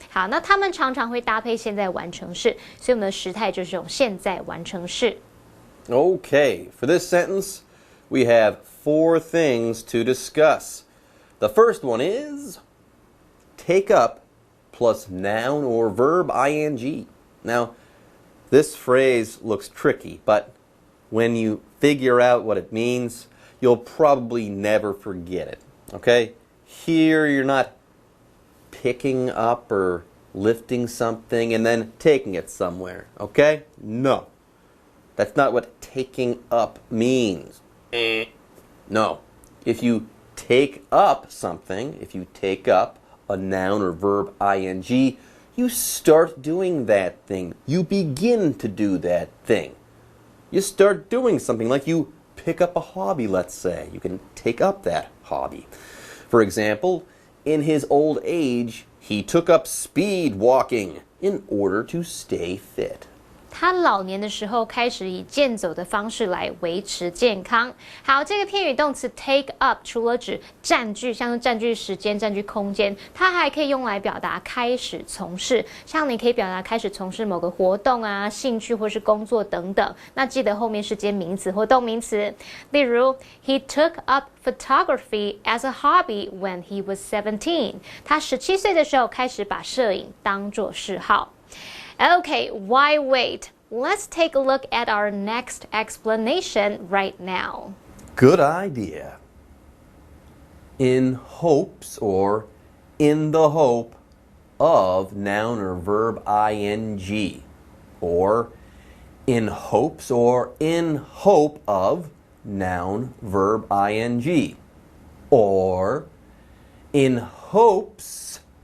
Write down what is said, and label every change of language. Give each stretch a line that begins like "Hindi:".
Chinese: 好，那它们常常会搭配现在完成式，所以我们的时态就是用现在完成式。
English: Okay, for this sentence, we have 4 things to discuss. The first one is take up plus noun or verb ing. Now, this phrase looks tricky, but when you figure out what it means, you'll probably never forget it. Okay? Here, you're not picking up or lifting something and then taking it somewhere. Okay? No. That's not what taking up means. No. If you take up something, if you take up a noun or verb ing, you start doing that thing. You begin to do that thing. You start doing something like you pick up a hobby, let's say. You can take up that hobby. For example, in his old age, he took up speed walking in order to stay fit.
Chinese: 他老年的时候开始以健走的方式来维持健康。好，这个片语动词 take up 除了指占据，像是占据时间、占据空间，它还可以用来表达开始从事。像你可以表达开始从事某个活动啊、兴趣或是工作等等。那记得后面是接名词或动名词。例如
English: ，He took up photography as a hobby when he was 17.
Chinese: 他17岁的时候开始把摄影当作嗜好。
English: Okay, why wait? Let's take a look at our next explanation right now. Good idea. In hopes or in the hope of noun or verb ing, or in hopes or in hope of noun verb ing, or in hopes